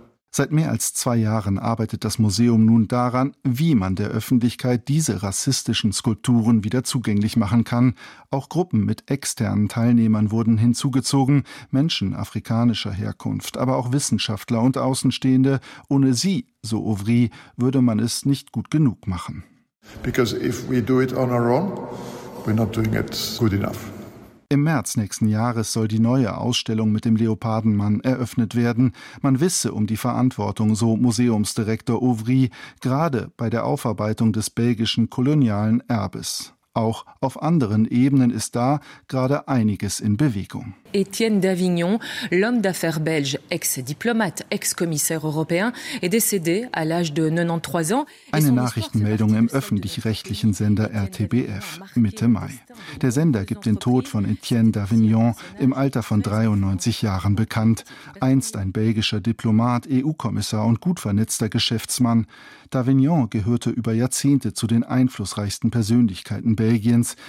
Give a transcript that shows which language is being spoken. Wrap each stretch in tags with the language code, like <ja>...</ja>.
<de>Seit mehr als zwei Jahren arbeitet das Museum nun daran, wie man der Öffentlichkeit diese rassistischen Skulpturen wieder zugänglich machen kann. Auch Gruppen mit externen Teilnehmern wurden hinzugezogen, Menschen afrikanischer Herkunft, aber auch Wissenschaftler und Außenstehende. Ohne sie, so Ouvry, würde man es nicht gut genug machen.</de> <en>Because if we do it on our own, we're not doing it good enough.</en> <de>Im März nächsten Jahres soll die neue Ausstellung mit dem Leopardenmann eröffnet werden. Man wisse um die Verantwortung, so Museumsdirektor Ouvry, gerade bei der Aufarbeitung des belgischen kolonialen Erbes. Auch auf anderen Ebenen ist da gerade einiges in Bewegung.</de> <fr>Étienne d'Avignon, l'homme d'affaires belge, ex-diplomate, ex-commissaire européen, est décédé à l'âge de 93 ans.</fr> <de>Eine Nachrichtenmeldung im öffentlich-rechtlichen Sender RTBF Mitte Mai. Der Sender gibt den Tod von Étienne d'Avignon im Alter von 93 Jahren bekannt. Einst ein belgischer Diplomat, EU-Kommissar und gut vernetzter Geschäftsmann. D'Avignon gehörte über Jahrzehnte zu den einflussreichsten Persönlichkeiten Belgiens.</de>